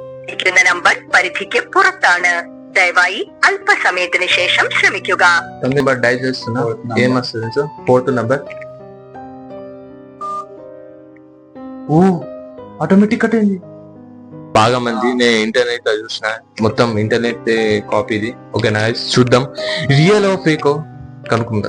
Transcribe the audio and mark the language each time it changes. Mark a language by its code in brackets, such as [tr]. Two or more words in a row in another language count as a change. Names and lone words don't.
[ml] ഇരിക്കുന്ന നമ്പർ പരിധിക്ക് പുറത്താണ്. ദയവായി അല്പസമയത്തിന് ശേഷം ശ്രമിക്കുക. [te] నెంబర్ డైల్ చేస్తున్నా. ఏమొస్తుంది సార్? [en] fourth number. [te] ఓ ఆటోమేటిక్ కట్ అయింది. బాగా మంది నేను ఇంటర్నెట్ లో చూసిన, మొత్తం ఇంటర్నెట్ కాపీది. ఓకేనా, చూద్దాం రియల్ ఓ ఫేక్ కనుక్కుందాం.